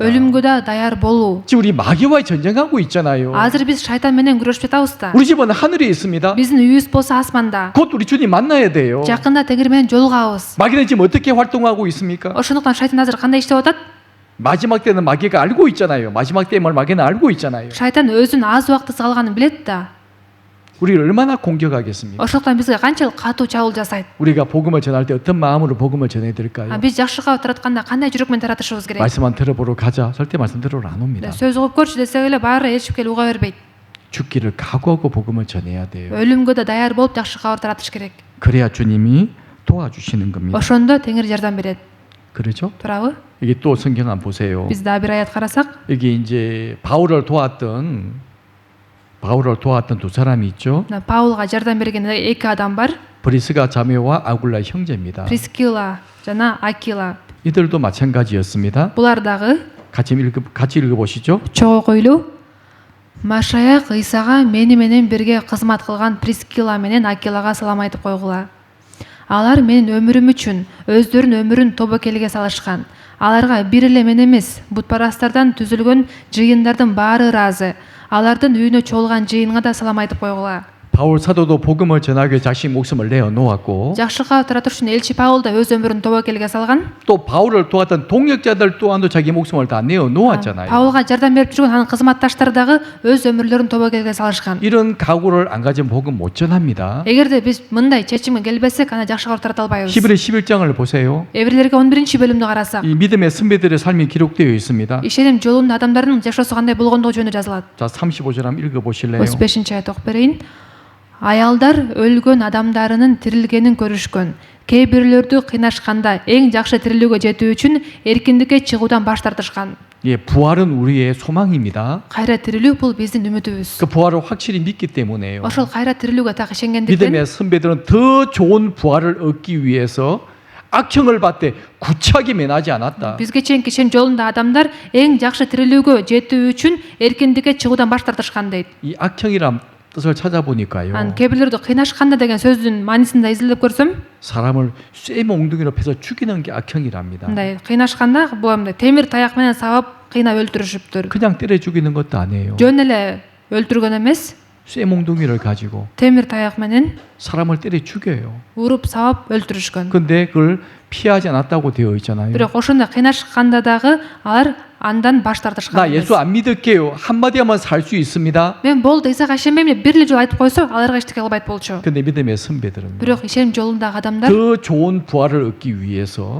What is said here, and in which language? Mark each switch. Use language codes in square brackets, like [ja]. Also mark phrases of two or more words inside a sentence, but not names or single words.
[ky] өлүмгө да даяр болуу. [ko] 지금 우리 마귀와 전쟁하고 있잖아요. [ky] Азыр биз шайтан менен күрөшүп жатабыз да. [ko] 우리 집은 하늘에 있습니다. [ky] Биздин үйүбүз болсо асманда. [ko] 곧 우리 주님 만나야 돼요. [ky] Жакында тегир менен жолугабыз. [ko] 마귀는 지금 어떻게 활동하고 있습니까? [ky] Ошондуктан шайтан азыр кандай иштеп атат? [ko] 마지막 때는 마귀가 알고 있잖아요. 마지막 때임을 마귀는 알고 있잖아요. [ky] Шайтан өзүнүн аз убактысы калганын билет да. [ko] 우리를 얼마나 공격하겠습니까? [ky] Ошондуктан бизге канчалык катуу чабуул жасайт. [ko] 우리가 복음을 전할 때 어떤 마음으로 복음을 전해드릴까요? [ky] Биз жакшы кабар таратканда кандай жүрөк менен таратышыбыз керек? [ko] 말씀만 들어보러 가자. 절대 말씀 들으러 안 옵니다. [ky] сөз угуп көрчү десек эле баары ээрчип келип уга бербейт. [ko] 죽기를 각오하고 복음을 전해야 돼요. [ky] өлүмгө да даяр болуп жакшы кабар таратыш керек. [ko] 그래야 주님이 도와주시는 겁니다. [ky] ошондо теңир жардам берет. [ko] 그렇죠? [ky] туурабы? [ko] 여기 또 성경 한번 보세요. [ky] биз дагы бир аят карасак, [ko] 여기 이제 바울을 도왔던 두 사람이 있죠. [ky] паулга жардам берген эки адам бар. [ko] 브리스가 자매와 아굴라 형제입니다. [ky] 프리스킬라 жана акила. [ko] 이들도 마찬가지였습니다. [ky] булар дагы [ko] 같이 읽어보시죠. [ky] чогуу ойлуу Машаяк Исага мени менен бирге кызмат кылган Прискила менен Акилага салам айтып койгула. Алар менин өмүрүм үчүн өздөрүнүн өмүрүн тобокелге салышкан. Аларга бир эле мен эмес, бутпарастардан түзүлгөн жыйындардын баары ыраазы. Алардын үйүнө чогулган жыйынга да салам айтып койгула. [ko] 바울 사도도 복음을 전하기 위해 자신 목숨을 내어 놓았고 [ky] жакшы кабар таратыш үчүн элчи Паул да өз өмүрүн тобокелге салган. [ko] 또 바울을 도왔던 동역자들 또한도 자기 목숨을 다 내어 놓았잖아요. [ky] Паулга жардам берип жүргөн анын кызматташтары дагы өз өмүрлөрүн тобокелге салышкан. [ko] 이런 각오를 안 가진 복음 못 전합니다. [ky] эгерде биз мындай чечимге келбесек, аны жакшы кабар тарата албайбыз. [ko] 히브리 11장을 보세요. [ky] Эбрелерге 11-бөлүмдү карасак, [ko] 이 믿음의 선배들의 삶이 기록되어 있습니다. [ky] ишеним жолунда адамдардын жашоосу кандай болгондугу жөнүндө жазылат. [ko] 자, 35절 한번 읽어 보실래요? [ky] 35-аят окуп берейин. Аялдар өлгөн адамдарынын тирилгенин көрүшкөн. Кээ бирлөрдү кыйнашканда эң жакшы тирилүүгө жетүү үчүн эркиндикке чыгуудан баш тартышкан. [ko] 예, 부활은 우리의 소망입니다. [ky] Кайра тирилүү бул биздин үмүтүбүз. [ko] 그 부활을 확실히 믿기 때문에요. [ky] ошол кайра тирилүүгө так ишенгендиктен [ko] 믿음의 선배들은 더 좋은 부활을 얻기 위해서 악형을 받되 구차하게 면하지 않았다. [ky] бизге чейинки ишен жолунда адамдар эң жакшы тирилүүгө жетүү үчүн эркиндикке чыгуудан баш тартышкан дейт. [ko] 이 악형이란 뜻을 찾아보니까요. [ky] кээ бирлөрдү кыйнашканда деген сөздүн маанисин да изилдеп көрсөм, [ko] 사람을 쇠몽둥이로 패서 죽이는 게 악형이랍니다. [ky] мындай кыйнашканда бул мындай темир таяк менен сабап кыйнап өлтүрүшүптүр. [ko] 그냥 때려 죽이는 것도 아니에요. [ky] жөн эле өлтүргөн эмес, [ko] 쇠몽둥이를 가지고 [ky] темир таяк менен [ko] 사람을 때려 죽여요. [ky] уруп сабап өлтүрүшкөн. [ko] 근데 그걸 피하지 않았다고 되어 있잖아요. [ky] Бирок ошондой кыйнашканда дагы алар андан баш тартышкан. [ko] 나 예수 안 믿을게요. 한마디 하면 살 수 있습니다. [ky] Мен болду, Исага ишенбейм деп бир эле жолу айтып койсо, аларга эчтеке кылбайт болчу. [ko] 근데 믿음의 선배들은 [ky] Бирок ишеним жолундагы адамдар [ko] 더 좋은 부활을 얻기 위해서